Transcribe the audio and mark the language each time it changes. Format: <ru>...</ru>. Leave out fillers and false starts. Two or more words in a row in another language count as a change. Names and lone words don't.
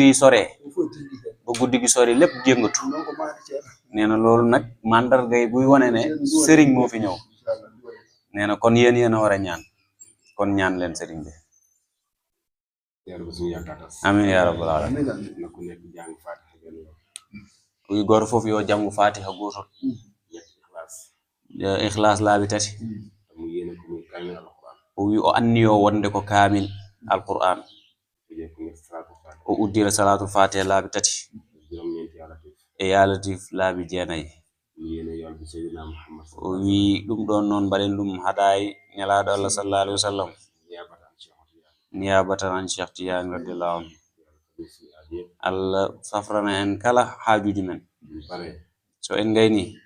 <wo>yi soree ba guddi gi sore lépp jëngatu nee na loolu nag mandarga yi buy wane ne sëriñ moo fi ñëw nee na kon yéen a war a ñaan kon ñaan leen sëriñ bi</wo> <ar>آمين يا رب العالمين</ar> <wo>uy goto fof yo janngu fatiha goto ikhlas laabi tati</wo> <ff>o wi o anniyo wonde ko</ff> <ar>كامل القرآن</ar> <ff>o uddira</ff> <ar>صلاة الفاتحة</ar> <ff>laabi tati e</ff> <ar>يا لطيف</ar> <ff>laabi jeenayi o wi ɗum ɗon noon mbaɗen ɗum haɗayi nelaɗo Allah</ff> <ar>صلى الله عليه وسلم نيابة عن Cheikh Tidiane رضي الله عنه</ar> <ff>Allah safrana en kala haajuji men so en gayni</ff>